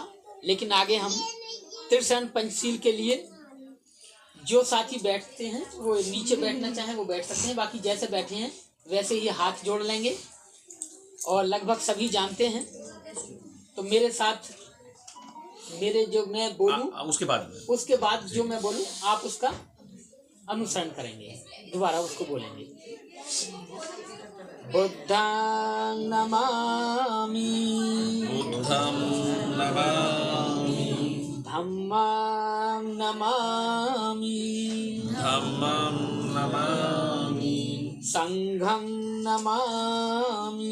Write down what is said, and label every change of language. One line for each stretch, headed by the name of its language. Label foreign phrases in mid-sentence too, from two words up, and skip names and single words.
Hindi: लेकिन आगे हम त्रिशरण पंचशील के लिए जो साथी बैठते हैं वो नीचे बैठना चाहें वो बैठ सकते हैं, बाकी जैसे बैठे हैं वैसे ही हाथ जोड़ लेंगे। और लगभग सभी जानते हैं, तो मेरे साथ मेरे जो मैं बोलूं उसके बाद जो मैं बोलूं आप उसका अनुसरण करेंगे, दोबारा उसको बोलेंगे।
Pali: बुद्धं नमामि, बुद्धं नमामि, धम्मं नमामि, धम्मं नमामि, संघं नमामि,